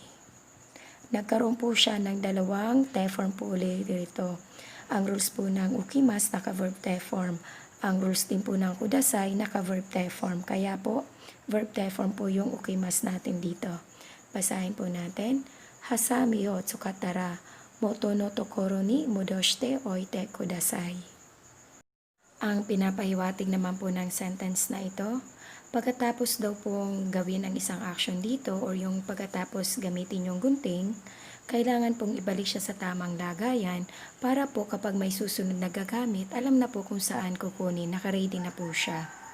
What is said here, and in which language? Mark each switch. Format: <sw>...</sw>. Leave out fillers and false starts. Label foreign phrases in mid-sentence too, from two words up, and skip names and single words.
<tl>Nagkaroon po siya ng dalawang te form po ulit dito. Ang rules po ng ukimas, naka-verb te form. Ang rules din po ng kudasai, naka-verb te form. Kaya po, verb te form po yung ukimas natin dito. Basahin po natin.</tl> <ja>はさみを使ったら、元の所に戻しておいてください.</ja> <tl>Ang pinapahiwatig naman po ng sentence na ito, pagkatapos daw pong gawin ang isang action dito or yung pagkatapos gamitin yung gunting, kailangan pong ibalik siya sa tamang lagayan para po kapag may susunod na gagamit, alam na po kung saan kukunin, nakaready na po siya.</tl>